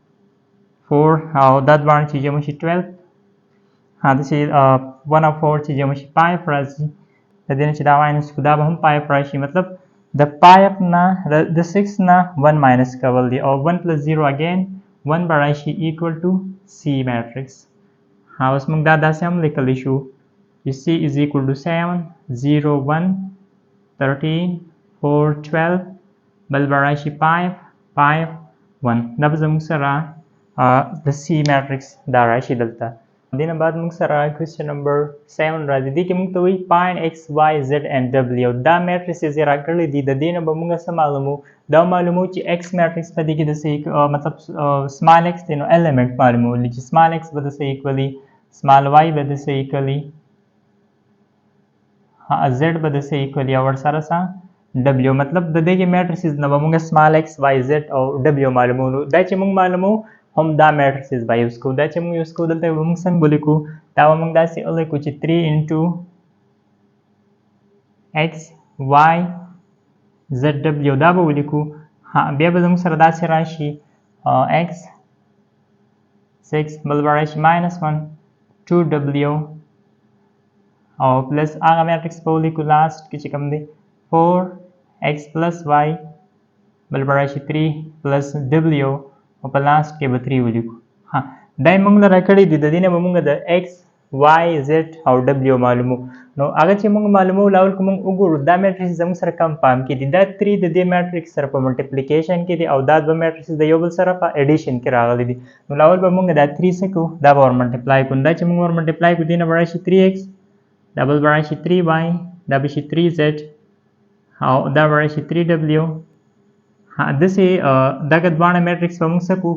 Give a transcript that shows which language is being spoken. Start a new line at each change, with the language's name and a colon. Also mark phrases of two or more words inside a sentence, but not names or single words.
Pashto: 4 او دا دواړه چې جمع شي 12 داسې 1 او 4 چې جمع شي 5 راځي د دې نه چې دا ماینس کړو دا به هم 5 راشي مطلب د 5 نه د 6 نه 1 ماینس کول دي او 1
English: plus 0 again
Pashto: 1 به راشي
English: equal to C matrix
Pashto: اوس موږ دا داسې هم لیکلی شو
English: C is equal to 7 0 1
Pashto: 13 4 12 بل به راشي 5 5 1 دا به زموږ سره د
English: C matrix
Pashto: دا راشي دلته دې نه بعد موږ سره
English: question number
Pashto: 7 راځي دې کې موږ ته وایي
English: find x y z and w
Pashto: دا میټریسز یې راکړي دي د دې نه به موږ څه معلومو دا معلومو چې x میټریکس په دې کې د څه مطلب سمال x دی نو element معلومولی چې سمال x به د څه ایکولی سمال y به د څه ایکولی z به د څه ایکولی او ورسره څه w مطلب د دې کې میټریسز نه به موږ سمال x y z او w معلومو دا چې موږ معلومو هم دا میټریسز به یوز کوو دا چې موږ یوز کوو دلته به موږ څنګه ولیکو دا به موږ داسې ولیکو چې 3 into x y z w دا به ولیکو بیا به زموږ سره داسې راشي x 6 بل به راشي -1 2w او پلس هغه میټریکس به ولیکو لاست کې چې کوم دی
English: 4x plus y
Pashto: بل به راشي
English: 3 plus w
Pashto: او په لاست کې به 3 ولیکو دا یې موږ له راکړي دي د دې نه به موږ د x y z او w معلومو نو هغه چې موږ معلومو لاول که موږ وګورو دا میټریکس زموږ سره کم پام کې دي دا 3 د دې میټریکس سره په ملټیپلیکیشن کې دي او دا دوه میټریکس د یو بل سره په اډیشن کې راغلي دي نو لاول به موږ دا 3 څه کوو دا به ور ملټیپلای کوو دا چې موږ ور ملټیپلای کوو دې نه به راشي 3x دا بل به راشي 3y دا به شي 3z او دا به راشي 3w داسې دغه دواړه میټریکس به موږ څه کوو